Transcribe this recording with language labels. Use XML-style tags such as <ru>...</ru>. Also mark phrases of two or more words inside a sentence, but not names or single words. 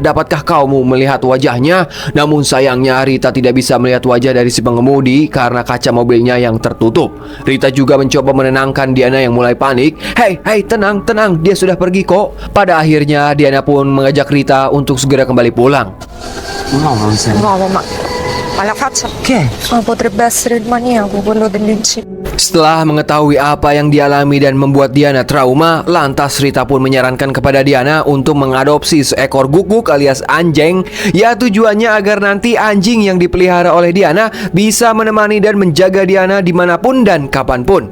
<id>Dapatkah kamu melihat wajahnya? Namun sayangnya Rita tidak bisa melihat wajah dari si pengemudi karena kaca mobilnya yang tertutup. Rita juga mencoba menenangkan Diana yang mulai panik. Hei, tenang, dia sudah pergi kok. Pada akhirnya Diana pun mengajak Rita untuk segera kembali pulang.</id> <it>No, non sei. No, ma... Ma la faccia? Che? Ma potrebbe essere il maniaco, quello dell'incidente.</it> <id>Setelah mengetahui apa yang dialami dan membuat Diana trauma, lantas Rita pun menyarankan kepada Diana untuk mengadopsi seekor guguk alias anjing. Ya, tujuannya agar nanti anjing yang dipelihara oleh Diana bisa menemani dan menjaga Diana dimanapun dan kapanpun.</id>